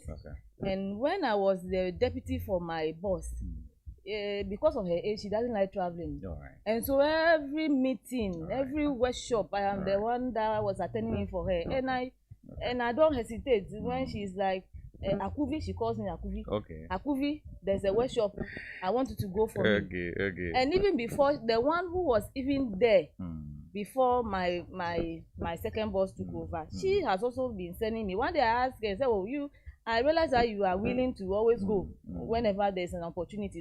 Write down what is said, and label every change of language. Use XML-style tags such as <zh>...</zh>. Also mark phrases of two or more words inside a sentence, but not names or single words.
<en>And when I was the deputy for my boss, because of her age, she doesn't like traveling. And so every meeting, every workshop, I am the one that was attending for her. And I don't hesitate when she's like, Akuvi, she calls me Akuvi. Akuvi, there's a workshop. I want you to go for me. And even before, the one who was even there before my second boss took over, she has also been sending me. One day I asked her, I said, "Oh, I realize that you are willing to always go whenever there's an opportunity."</en>